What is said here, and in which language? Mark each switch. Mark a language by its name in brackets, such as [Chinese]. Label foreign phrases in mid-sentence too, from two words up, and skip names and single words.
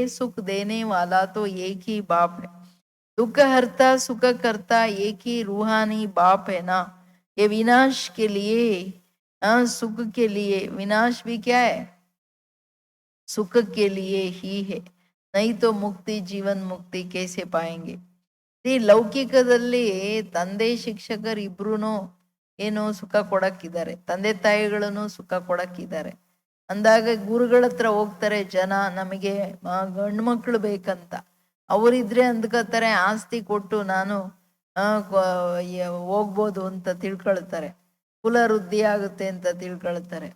[Hindi] सुख देने वाला तो एक ही बाप है, दुख हरता सुख करता एक ही रूहानी बाप है ना. ये विनाश के लिए सुख के लिए, विनाश भी क्या है, सुख के लिए ही है. नहीं तो मुक्ति, जीवन मुक्ति कैसे पाएंगे. [Kannada] ಈ ಲೌಕಿಕದಲ್ಲಿ ತಂದೆ ಶಿಕ್ಷಕರು ಇಬ್ರು ಏನು ಸುಖ ಕೊಡಕ್ಕಿದ್ದಾರೆ, ತಂದೆ ತಾಯಿಗಳನ್ನು ಸುಖ ಕೊಡಕ್ಕಿದ್ದಾರೆ. ಅಂದಾಗ ಗುರುಗಳ ಹತ್ರ ಹೋಗ್ತಾರೆ ಜನ, ನಮಗೆ ಗಂಡು ಮಕ್ಕಳು ಬೇಕಂತ. ಅವರಿದ್ರೆ ಅಂದ್ಕೋತಾರೆ ಆಸ್ತಿ ಕೊಟ್ಟು ನಾನು ಹೋಗ್ಬೋದು ಅಂತ ತಿಳ್ಕೊಳ್ತಾರೆ, ಕುಲ ವೃದ್ಧಿ ಆಗುತ್ತೆ ಅಂತ ತಿಳ್ಕೊಳ್ತಾರೆ.